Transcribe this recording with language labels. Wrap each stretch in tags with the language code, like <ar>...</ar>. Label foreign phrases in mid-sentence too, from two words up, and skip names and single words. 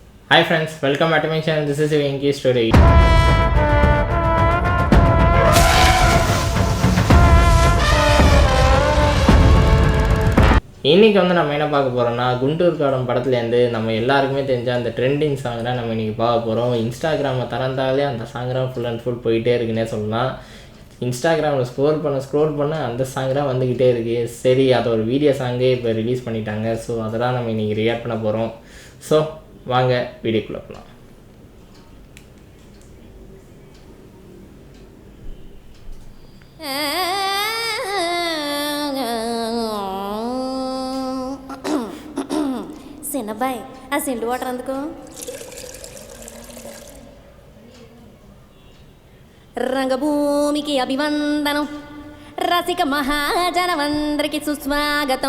<en>Hi friends, welcome back to my channel. This is Venki Story.</en> <ta>இன்றைக்கி நம்ம என்ன பார்க்க போகிறோம்னா குண்டூர் காடம் படத்துலேருந்து நம்ம எல்லாருக்குமே தெரிஞ்ச அந்த</ta> <en>trending song</en> <ta>தான் நம்ம இன்றைக்கி பார்க்க போகிறோம். இன்ஸ்டாகிராமை திறந்தாலே அந்த சாங் தான்</ta> <en>full and full</en> <ta>போயிட்டே இருக்குன்னே சொல்லலாம். இன்ஸ்டாகிராமில் ஸ்க்ரோல் பண்ண அந்த சாங் தான் வந்துக்கிட்டே இருக்குது. சரி, அதை ஒரு</ta> <en>video song</en> <ta>இப்போ ரிலீஸ் பண்ணிட்டாங்க. ஸோ அதெல்லாம் நம்ம இன்றைக்கி ரியாக்ட் பண்ண போகிறோம். ஸோ வாங்க வீடியோக்குள்ளே போகலாம்.</ta> <te>చిన్నబ్బాయి ఆ సిండు వాటర్ అందుకు. రంగభూమికి అభివందనం, రసిక మహాజనమందరికి సుస్వాగతం.</te>